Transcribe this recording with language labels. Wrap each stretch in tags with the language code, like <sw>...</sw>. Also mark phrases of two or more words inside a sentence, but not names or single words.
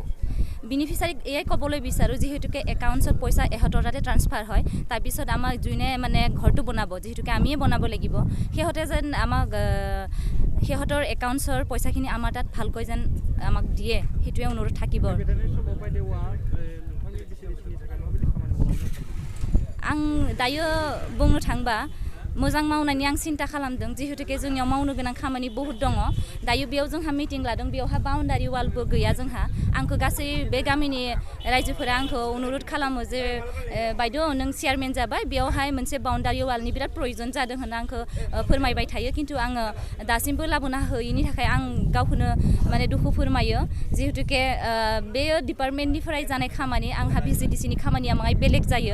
<as>বেনিফিচিয়াৰীক এয়াই ক'বলৈ বিচাৰোঁ যিহেতুকে একাউণ্টছত পইচা এহঁতৰ তাতে ট্ৰান্সফাৰ হয়, তাৰপিছত আমাক যোনে মানে ঘৰটো বনাব যিহেতুকে আমিয়ে বনাব লাগিব, সিহঁতে যেন আমাক সিহঁতৰ একাউণ্টছৰ পইচাখিনি আমাৰ তাত ভালকৈ যেন আমাক দিয়ে সেইটোৱে অনুৰোধ থাকিব।</as> <brx>आं दायो बुंनो थांबा मोजां मावनायनि आं सिन्था खालामदों जिहेतुके जोंनियाव मावनो गोनां खामानि बहुत दङ। दायो बेयाव जोंहा मिटिं लादों, बेयावहा बाउन्डारि वालबो गैया जोंहा। आंखौ गासै बे गामिनि रायजोफोरा आंखौ अनुरोध खालामो जे बायद' नों चेयारमेन जाबाय, बेयावहाय मोनसे बाउन्डारि वालनि बिराद प्रयजन जादों होनना आंखौ फोरमायबाय थायो, खिन्थु आङो दासिमबो लाबोनो हायैनि थाखाय आं गावखौनो माने दुखु फोरमायो जिहेतुके बेयो डिपार्टमेन्टनिफ्राय जानाय खामानि, आंहा भिसिडिसिनि खामानिया माहाय बेलेग जायो।</brx>